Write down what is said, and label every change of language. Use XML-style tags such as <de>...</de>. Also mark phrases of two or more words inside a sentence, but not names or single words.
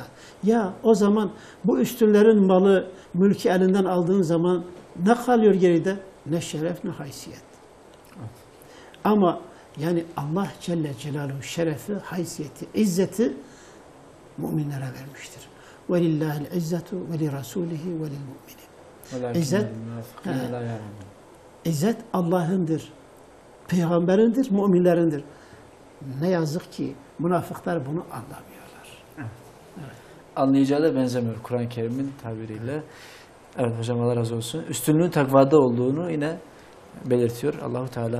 <tr>Ya o zaman bu üstünlerin malı, mülkü elinden aldığın zaman ne kalıyor geride? Ne şeref, ne haysiyet. Ama yani Allah</tr> <ar>جل جلاله</ar> <tr>şerefi, haysiyeti, izzeti müminlere vermiştir.</tr> <ar>وَلِلَّهِ الْعِزَّةُ وَلِرَسُولِهِ وَلِلْمُؤْمِنِينَ.</ar> <tr>İzzet Allah'ındır, peygamberindir, müminlerindir. Ne yazık ki münafıklar bunu anlamıyorlar. Evet. Anlayacağı da benzemiyor Kur'an-ı Kerim'in tabiriyle. Evet hocam, Allah razı olsun. Üstünlüğün takvada olduğunu yine belirtiyor Allah-u Teala.</tr>